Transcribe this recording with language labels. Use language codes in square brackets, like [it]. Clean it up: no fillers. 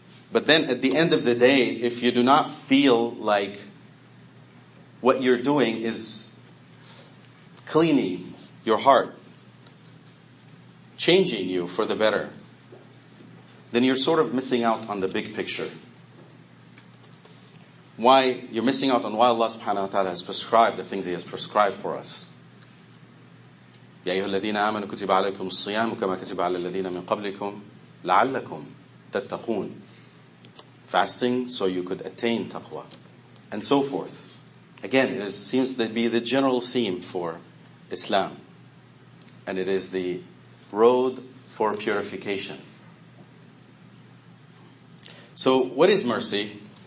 [en] But then at the end of the day, if you do not feel like what you're doing is cleaning your heart, changing you for the better, then you're sort of missing out on the big picture. Why you're missing out on why Allah subhanahu wa ta'ala has prescribed the things He has prescribed for us. [ar] يا أيها الذين آمنوا كتب عليكم الصيام كما كتب على الذين من قبلكم لعلكم تتقون. [en] Fasting so you could attain taqwa, and so forth. Again, it seems to be the general theme for Islam, and it is the road for purification. So, what is mercy?